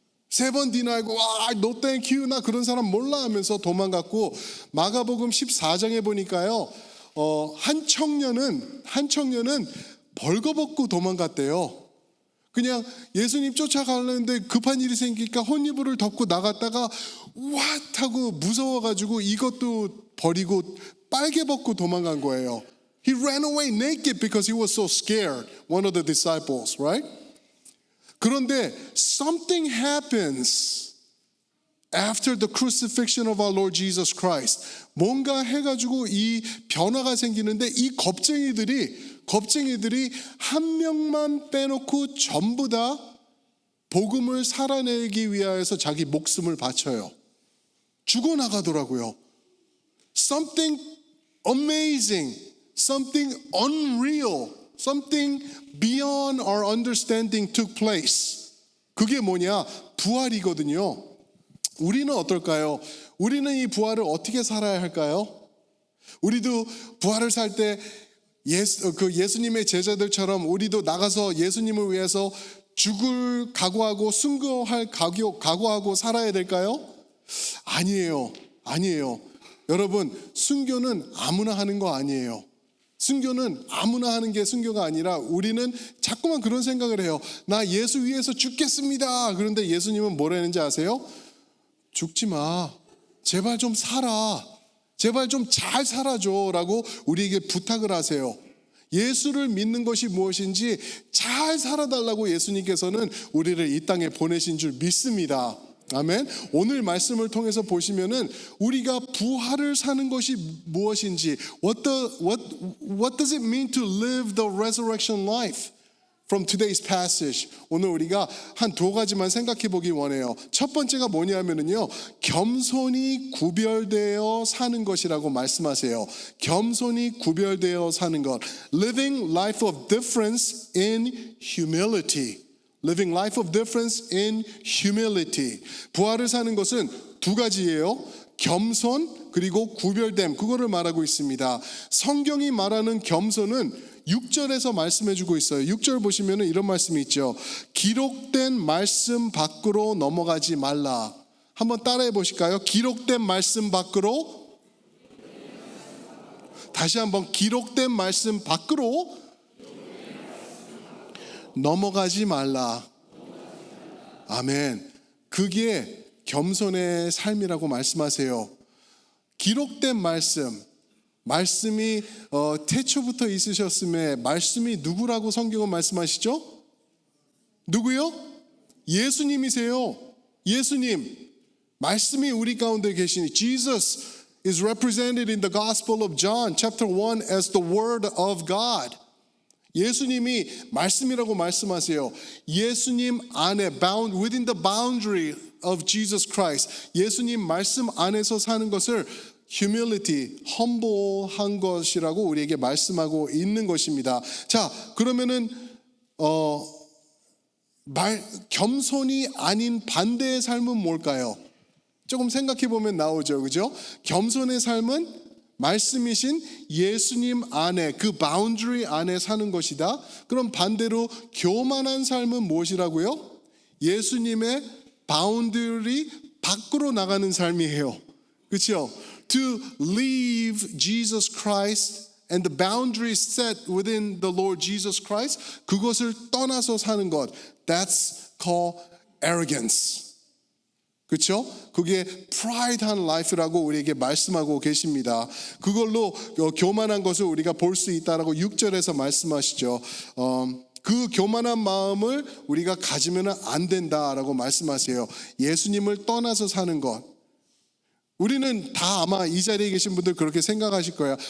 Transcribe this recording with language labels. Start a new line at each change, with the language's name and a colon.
Korean: 3번 디나이고
English: no thank you,
Korean: 나 그런 사람 몰라 하면서 도망갔고, 마가복음 14장에 보니까요 한 청년은 벌거벗고 도망갔대요. 그냥 예수님 쫓아가려는데 급한 일이 생기니까 혼이불을 덮고 나갔다가 what 하고 무서워가지고 이것도 버리고 빨개 벗고 도망간 거예요.
English: He ran away naked because he was so scared. One of the disciples, right? 그런데 something happens after the crucifixion of our Lord Jesus Christ.
Korean: 뭔가 해가지고 이 변화가 생기는데, 이 겁쟁이들이 한 명만 빼놓고 전부 다 복음을 살아내기 위하여서 자기 목숨을 바쳐요. 죽어나가더라고요.
English: Something amazing, something unreal, something beyond our understanding took place.
Korean: 그게 뭐냐? 부활이거든요. 우리는 어떨까요? 우리는 이 부활을 어떻게 살아야 할까요? 우리도 부활을 살 때 예수님의 제자들처럼 우리도 나가서 예수님을 위해서 죽을 각오하고 순교할 각오하고 살아야 될까요? 아니에요. 여러분, 순교는 아무나 하는 거 아니에요. 순교는 아무나 하는 게 순교가 아니라, 우리는 자꾸만 그런 생각을 해요. 나 예수 위해서 죽겠습니다. 그런데 예수님은 뭐라는지 아세요? 죽지 마. 제발 좀 살아. 제발 좀 잘 살아줘 라고 우리에게 부탁을 하세요. 예수를 믿는 것이 무엇인지 잘 살아달라고 예수님께서는 우리를 이 땅에 보내신 줄 믿습니다. 아멘. 오늘 말씀을 통해서 보시면은 우리가 부활을 사는 것이 무엇인지,
English: what does it mean to live the resurrection life from today's passage.
Korean: 오늘 우리가 한 2가지만 생각해 보기 원해요. 첫 번째가 뭐냐면은요, 겸손히 구별되어 사는 것이라고 말씀하세요. 겸손히 구별되어 사는 것.
English: Living life of difference in humility. Living life of difference in humility.
Korean: 부활을 사는 것은 2가지예요. 겸손 그리고 구별됨, 그거를 말하고 있습니다. 성경이 말하는 겸손은 6절에서 말씀해주고 있어요. 6절 보시면 이런 말씀이 있죠. 기록된 말씀 밖으로 넘어가지 말라. 한번 따라해 보실까요? 기록된 말씀 밖으로. 다시 한번, 기록된 말씀 밖으로 넘어가지 말라. 아멘. 그게 겸손의 삶이라고 말씀하세요. 기록된 말씀이 태초부터 있으셨음에, 말씀이 누구라고 성경은 말씀하시죠? 누구요? 예수님이세요. 예수님. 말씀이 우리 가운데 계시니,
English: Jesus is represented in the Gospel of John chapter 1 as the Word of God.
Korean: 예수님이 말씀이라고 말씀하세요. 예수님 안에,
English: within the boundary of Jesus Christ,
Korean: 예수님 말씀 안에서 사는 것을 humility, humble한 것이라고 우리에게 말씀하고 있는 것입니다. 자, 그러면은 겸손이 아닌 반대의 삶은 뭘까요? 조금 생각해 보면 나오죠, 그죠? 겸손의 삶은 말씀이신 예수님 안에, 그 바운드리 안에 사는 것이다. 그럼 반대로 교만한 삶은 무엇이라고요? 예수님의 바운드리 밖으로 나가는 삶이에요. 그렇죠?
English: To leave Jesus Christ and the boundaries set within the Lord Jesus Christ,
Korean: 그것을 떠나서 사는 것,
English: that's called arrogance.
Korean: 그렇죠? 그게 프라이드한 라이프라고 우리에게 말씀하고 계십니다. 그걸로 교만한 것을 우리가 볼 수 있다라고 6절에서 말씀하시죠. 그 교만한 마음을 우리가 가지면 안 된다라고 말씀하세요. 예수님을 떠나서 사는 것. 우리는 다 아마 이 자리에 계신 분들 그렇게 생각하실 거예요.